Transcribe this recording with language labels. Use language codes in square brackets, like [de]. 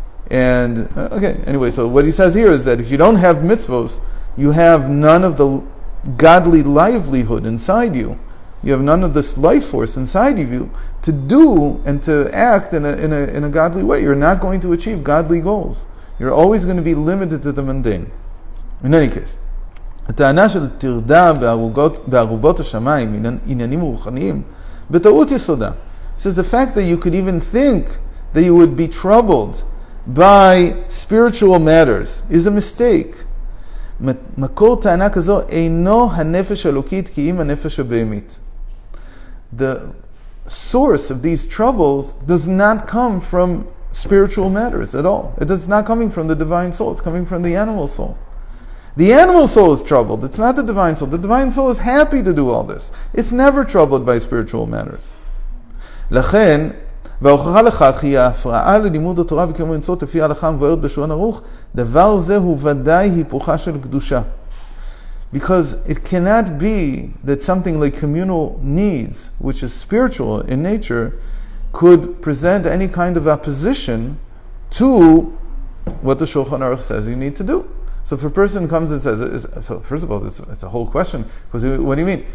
[en] And anyway, so what he says here is that if you don't have mitzvos, you have none of the godly livelihood inside you. You have none of this life force inside of you to do and to act in a godly way. You're not going to achieve godly goals. You're always going to be limited to the mundane. In any case, [he] הטענה של טרדה בערובות השמיים, עניינים רוחניים, בטעות יסודה. [en] He says the fact that you could even think that you would be troubled by spiritual matters is a mistake. [he] מקור טענה כזו אינו הנפש האלוקית כי אם הנפש הבהמית. [en] The source of these troubles does not come from spiritual matters at all. It's not coming from the divine soul, it's coming from the animal soul. The animal soul is troubled, it's not the divine soul. The divine soul is happy to do all this. It's never troubled by spiritual matters. [he] לכן, וההוכחה לכך היא ההפרעה ללימוד התורה וקיום המצוות לפי ההלכה המבוארת בשולחן ערוך, דבר זה הוא ודאי היפוכה של קדושה. [en] Because it cannot be that something like communal needs, which is spiritual in nature, could present any kind of opposition to what the Shulchan Aruch says you need to do. So if a person comes and says, so first of all, it's a whole question, because what do you mean?